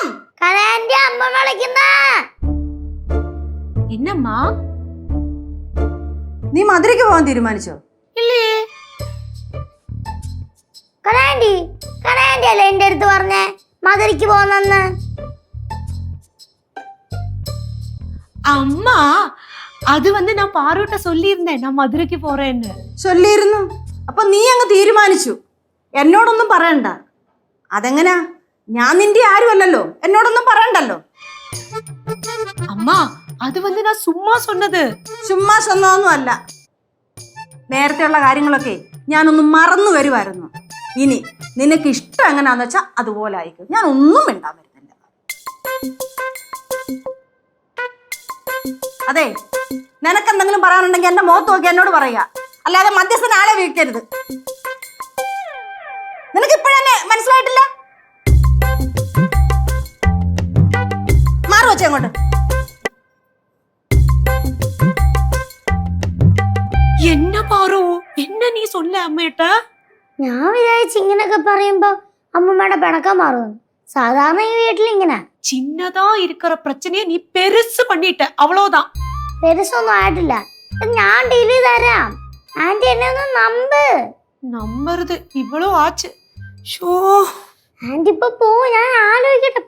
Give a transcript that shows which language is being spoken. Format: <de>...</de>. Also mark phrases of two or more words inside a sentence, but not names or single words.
<ml>കനാൻറ്റി അമ്മ വിളിക്കുന്ന.</ml> <ta>என்னம்மா?</ta> <ml>നീ മധുരയ്ക്ക് പോകാൻ തീരുമാനിച്ചോ?</ml> <ta>இல்லையே.</ta> <ml>കനാൻറ്റി അല്ലേ എന്റെ അടുത്ത് പറഞ്ഞേ മധുരയ്ക്ക് പോന്നെന്ന്?</ml> <ta>அம்மா, அது வந்து நான் பாருட்ட சொல்லியிருந்தேன் நான் மதுரைக்கு போறேன்னு.</ta> <ml>ചൊല്ലിയിരുന്നു. അപ്പൊ നീ അങ്ങ് തീരുമാനിച്ചു. എന്നോടൊന്നും പറയണ്ട. അതെങ്ങനാ? ഞാൻ നിന്റെ ആരുമല്ലല്ലോ, എന്നോടൊന്നും പറയണ്ടല്ലോ.</ml> <ta>அம்மா, அது வந்து நான் சும்மா சொன்னது.</ta> <ml>ചുമ്മാ സ്വന്തമൊന്നും അല്ല. നേരത്തെയുള്ള കാര്യങ്ങളൊക്കെ ഞാനൊന്ന് മറന്നു വരുമായിരുന്നു. ഇനി നിനക്ക് ഇഷ്ടം എങ്ങനെയാന്ന് വെച്ചാൽ അതുപോലെ ആയിരിക്കും. ഞാൻ ഒന്നും മിണ്ടാൻ വരുന്നില്ല. അതെ, നിനക്കെന്തെങ്കിലും പറയാനുണ്ടെങ്കിൽ എന്റെ മുഖത്ത് നോക്കി എന്നോട് പറയുക, അല്ലാതെ മധ്യസ്ഥൻ ആളെ വീഴ്ത്തരുത്. നിനക്ക് ഇപ്പോഴെന്നെ മനസ്സിലായിട്ടില്ല? മാറി വെച്ചേ അങ്ങോട്ട്.</ml> <ta>என்ன பாரு, என்ன நீ சொல்ல அம்மேட்ட?</ta> <ml>ഞാൻ വിചാരിച്ചു ഇങ്ങനൊക്കെ പറയുമ്പോ അമ്മൂമ്മയുടെ പിണക്കം മാറും. സാധാരണ ഈ വീട്ടിൽ ഇങ്ങനെ</ml> <ta>சின்னதா இருக்கிற பிரச்சனையை நீ பெருசு பண்ணிட்ட, அவ்வளவுதான்.</ta> <ml>പെരുസൊന്നും ആയിട്ടില്ല. ഇത് ഞാൻ ഡീൽ ചെയ്ത് തരാം. ആന്റി എന്നെ ഒന്ന് നമ്പ്.</ml> <ta>நம்புறது இவ்வளோ ஆச்சு. ஷோ,</ta> <ml>ആന്റി ഇപ്പൊ പോ, ഞാൻ ആലോചിക്കാം.</ml>